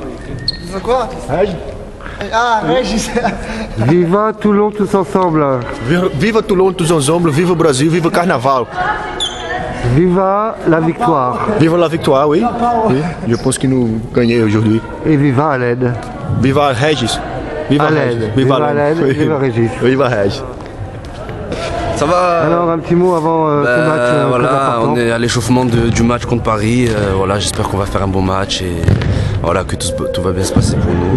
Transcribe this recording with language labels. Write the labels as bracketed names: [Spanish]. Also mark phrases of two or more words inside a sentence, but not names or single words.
[French] C'est quoi? Regi. Ah, Régis. Viva Toulon tous ensemble. Viva Toulon tous ensemble, [Portuguese] viva o Brasil, viva o Carnaval. [French] Viva la victoire. Viva la victoire, oui. Oui, je pense que nous gagnons aujourd'hui. Et viva Aled. Viva Régis. Viva Aled. Régis. Viva Aled. Viva Régis. Viva Régis. Ça va. Alors un petit mot avant ce match. Voilà, on est à l'échauffement du match contre Paris. Voilà, j'espère qu'on va faire un bon match et voilà que tout va bien se passer pour nous.